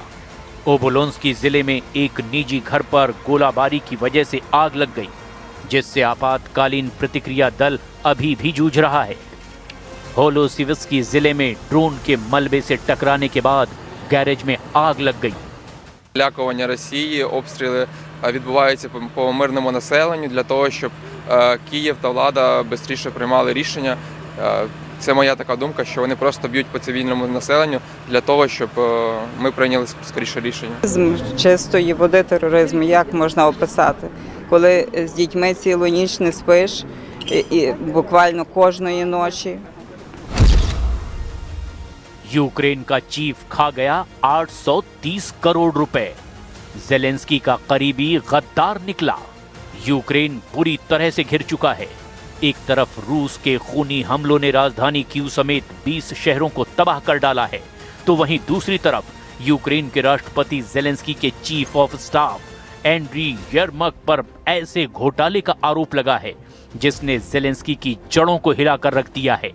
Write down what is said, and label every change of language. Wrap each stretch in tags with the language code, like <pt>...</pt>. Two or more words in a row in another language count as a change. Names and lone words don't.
<hi>ओबोलोन्स्की जिले में एक निजी घर पर गोलाबारी की वजह से आग लग गई, जिससे आपातकालीन प्रतिक्रिया दल अभी भी जूझ रहा है। होलोसिविस्की जिले में ड्रोन के मलबे से टकराने के बाद गैरेज में आग लग गई।</hi> <uk>Залякування Росії, обстріли відбуваються по мирному населенню для того, щоб Київ та влада швидше приймали рішення. Це моя така думка, що вони просто б'ють по цивільному населенню для того, щоб ми прийняли скоріше рішення. Чистої води тероризму як можна описати? Коли з дітьми цілу ніч не спиш, і буквально кожної ночі.</uk> <hi>यूक्रेन का चीफ खा गया 830 करोड़ रुपए। जेलेंस्की का करीबी गद्दार निकला। यूक्रेन पूरी तरह से घिर चुका है। एक तरफ रूस के खूनी हमलों ने राजधानी कीव समेत 20 शहरों को तबाह कर डाला है, तो वहीं दूसरी तरफ यूक्रेन के राष्ट्रपति जेलेंस्की के</hi> <en>chief of staff</en> <hi>एंड्री यरमक पर ऐसे घोटाले का आरोप लगा है जिसने जेलेंस्की की जड़ों को हिलाकर रख दिया है।</hi>